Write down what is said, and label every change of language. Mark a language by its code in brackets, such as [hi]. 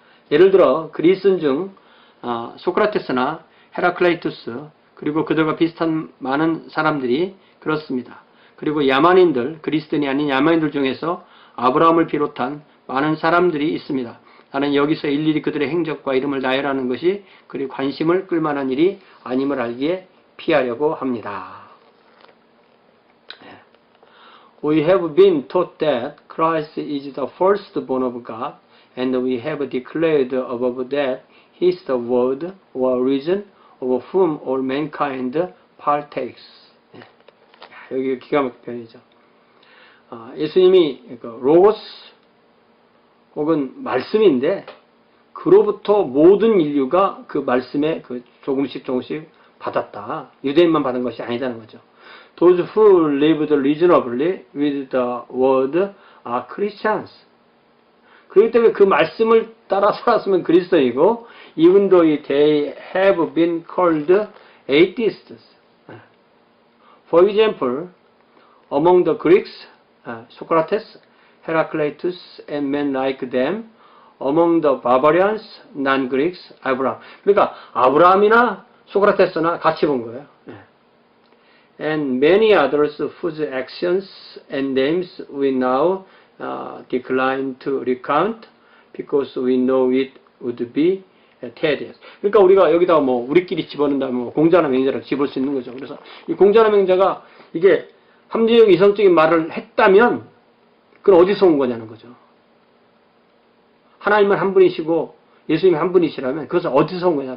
[ko] 예를 들어 그리스인 중 소크라테스나 헤라클레이투스 그리고 그들과 비슷한 많은 사람들이 그렇습니다. 그리고 야만인들, 그리스도인이 아닌 야만인들 중에서 아브라함을 비롯한 많은 사람들이 있습니다. 나는 여기서 일일이 그들의 행적과 이름을 나열하는 것이 그리 관심을 끌만한 일이 아님을 알기에 피하려고 합니다. [en] We have been taught that Christ is the firstborn of God, and we have declared above that He is the word or reason of whom all mankind partakes. [ko] 여기 기가 막힌 표현이죠. 예수님이 로고스 혹은 말씀인데 그로부터 모든 인류가 그 말씀에 조금씩 받았다. 유대인만 받은 것이 아니다는 거죠. [en] Those who lived reasonably with the word are Christians. [ko] 그렇기 때문에 그 말씀을 따라 살았으면 그리스도이고, even though they have been called atheists. [en] For example, among the Greeks, Socrates, Heraclitus, and men like them, among the barbarians, non-Greeks, 아브라함. [ko] 그러니까 아브라함이나 소크라테스나 같이 본 거예요. [en] And many others whose actions and names we now decline to recount because we know it would be tedious. [ko] 그러니까 우리가 여기다 우리끼리 집어넣는다면 공자나 맹자를 집을 수 있는 거죠. 그래서 이 공자나 맹자가 이게 합리적 이성적인 말을 했다면 그건 어디서 온 거냐는 거죠. 하나님은 한 분이시고 예수님이 한 분이시라면 그것은 어디서 온 거냐.